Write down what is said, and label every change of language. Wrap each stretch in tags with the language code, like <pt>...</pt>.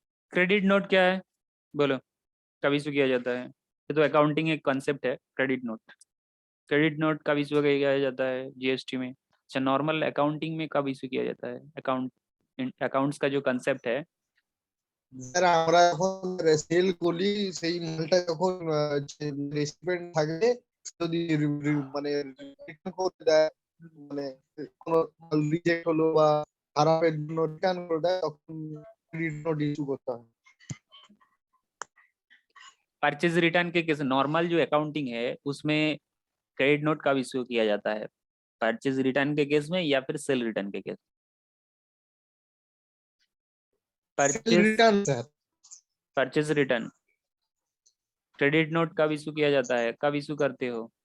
<hi>Credit note क्या है? बोलो, कब इशू किया जाता है? ये तो अकाउंटिंग एक कॉन्सेप्ट है, क्रेडिट नोट। क्रेडिट नोट कब इशू किया जाता है जीएसटी में? अच्छा, नॉर्मल अकाउंटिंग में कब इशू किया जाता है? अकाउंट्स का जो कंसेप्ट है,</hi> <bn>স্যার আমরা যখন সেল করি সেই মালটা যখন রেসিপিয়েন্ট থাকবে যদি মানে রিটার্ন করে দেয়, মানে কোনো মাল রিজেক্ট হলো বা খারাপের জন্য রিটার্ন করে দেয় তখন ক্রেডিট নোট ইস্যু করতে হয়।</bn> <hi>परचेज रिटर्न के केस, नॉर्मल जो अकाउंटिंग है उसमें क्रेडिट नोट कब इशू किया जाता है? परचेज रिटर्न के केस में या फिर सेल रिटर्न के case?</hi> <bn>Sell return sir.</bn> <hi>Purchase return credit note कब इशू किया जाता है, कब इशू करते हो?</hi>